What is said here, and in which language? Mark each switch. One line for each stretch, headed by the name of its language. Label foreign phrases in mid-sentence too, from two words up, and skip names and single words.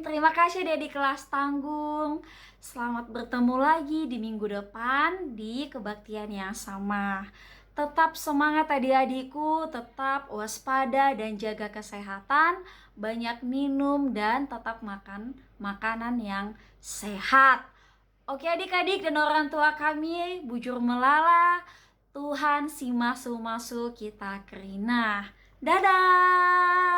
Indonesian: Terima kasih Dedi kelas tanggung. Selamat bertemu lagi di minggu depan di kebaktian yang sama. Tetap semangat adik-adikku, tetap waspada dan jaga kesehatan, banyak minum dan tetap makan makanan yang sehat. Oke adik-adik dan orang tua kami,
Batak Karo: bujur melala, Tuhan si masu-masu kita kerinah.
Indonesian: Dadah!